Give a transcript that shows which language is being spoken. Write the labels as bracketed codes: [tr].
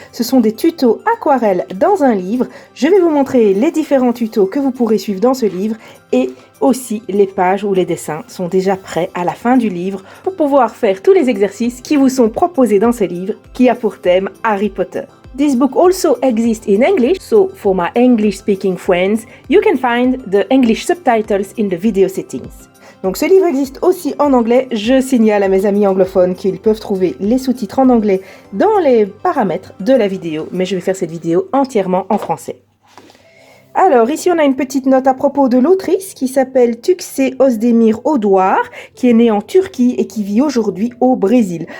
[fr] Ce sont des tutos aquarelle dans un livre. Je vais vous montrer les différents tutos que vous pourrez suivre dans ce livre et aussi les pages où les dessins sont déjà prêts à la fin du livre pour pouvoir faire tous les exercices qui vous sont proposés dans ce livre qui a pour thème Harry Potter. [en] This book also exists in English, so for my English-speaking friends, you can find the English subtitles in the video settings. [fr] Donc ce livre existe aussi en anglais. Je signale à mes amis anglophones qu'ils peuvent trouver les sous-titres en anglais dans les paramètres de la vidéo, mais je vais faire cette vidéo entièrement en français. Alors ici on a une petite note à propos de l'autrice qui s'appelle Tuğçe Özdemir Oduar, qui est née en Turquie et qui vit aujourd'hui au Brésil.